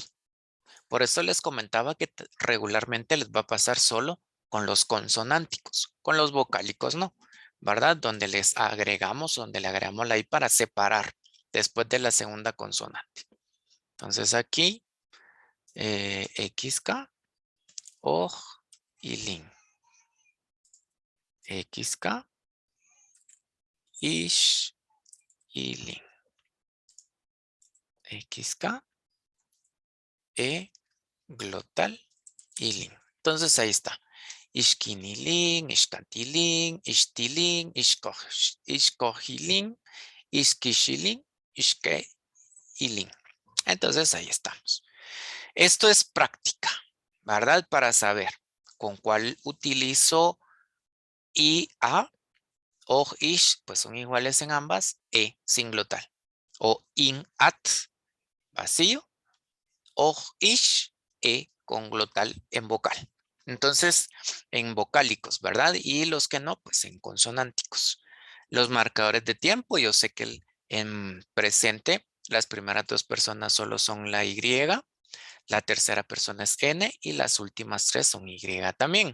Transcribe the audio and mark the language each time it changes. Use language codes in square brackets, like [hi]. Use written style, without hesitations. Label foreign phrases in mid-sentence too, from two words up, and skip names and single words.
[es] Por eso les comentaba que regularmente les va a pasar solo con los consonánticos, con los vocálicos no, ¿verdad? Donde le agregamos la I para separar después de la segunda consonante. Entonces aquí, XK, OJ y LIN. XK, ISH y LIN. XK, E, glotal y LIN. Entonces ahí está. [top] Ishkinilin, ishkantilin, ishtilin, ishkojilin, ishkishilin, ishkeilin. [es] Entonces ahí estamos. Esto es práctica, ¿verdad? Para saber con cuál utilizo I, A, o, ish, pues son iguales en ambas, E, sin glotal. O in, at, vacío, o, ish, E, con glotal en vocal. Entonces, en vocálicos, ¿verdad? Y los que no, pues en consonánticos. Los marcadores de tiempo, yo sé que en presente las primeras dos personas solo son la Y, la tercera persona es N y las últimas tres son Y también.